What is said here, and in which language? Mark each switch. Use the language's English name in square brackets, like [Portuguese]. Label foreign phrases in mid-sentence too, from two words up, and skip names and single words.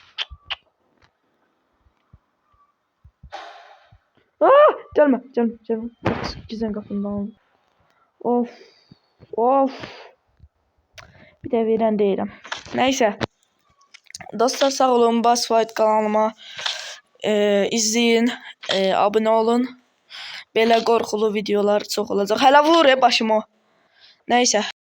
[Turkish] Gelme. Gizlen kapımdan. Of. Of. Bir de veren değilim. Neyse. Dostlar sağ olun. Boss Fight kanalıma izleyin. Abone olun. [Azerbaijani] Belə qorxulu videolar çox olacaq. Hələ vur başımı. Neyse.